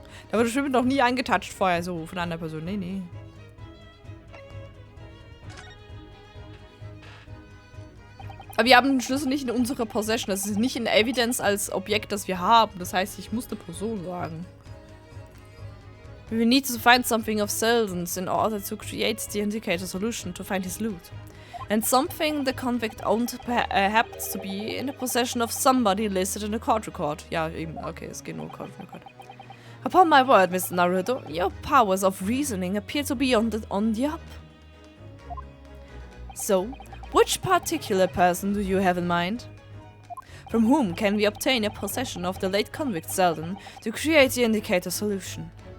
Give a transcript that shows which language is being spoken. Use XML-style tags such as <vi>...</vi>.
<de>Da wurde bestimmt noch nie angetatscht vorher, so von einer anderen Person. Nee, nee. Aber wir haben den Schlüssel nicht in unserer Possession. Das ist nicht in Evidence als Objekt, das wir haben. Das heißt, ich muss eine Person sagen.</de> <en>We need to find something of Selden's in order to create the indicator solution to find his loot. And something the convict owned happens to be in the possession of somebody listed in the court record.</en> <de>Ja, eben, okay, es geht nur Court record.</de> <en>Upon my word, Mr. Naruto, your powers of reasoning appear to be on the up. So, which particular person do you have in mind? From whom can we obtain a possession of the late convict Selden to create the indicator solution?</en>